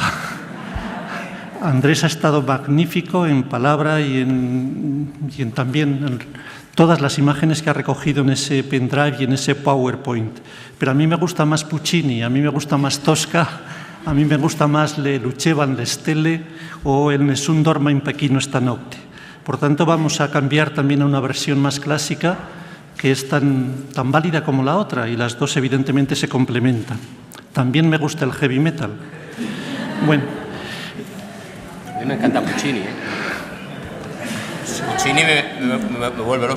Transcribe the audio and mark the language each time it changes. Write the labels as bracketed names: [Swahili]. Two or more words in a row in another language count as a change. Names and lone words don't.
[Spanish] Andrés ha estado magnífico en palabra y también en todas las imágenes que ha recogido en ese pendrive y en ese PowerPoint. Pero a mí me gusta más Puccini, a mí me gusta más Tosca, a mí me gusta más Le Lucevan le Stelle o el Nessun dorma [Italian] in Pechino stanotte. [Spanish] Por tanto, vamos a cambiar también a una versión más clásica que es tan válida como la otra y las dos evidentemente se complementan. También me gusta el [English] heavy metal. [Spanish] Bueno. A mí me encanta Puccini, Puccini me vuelve loco.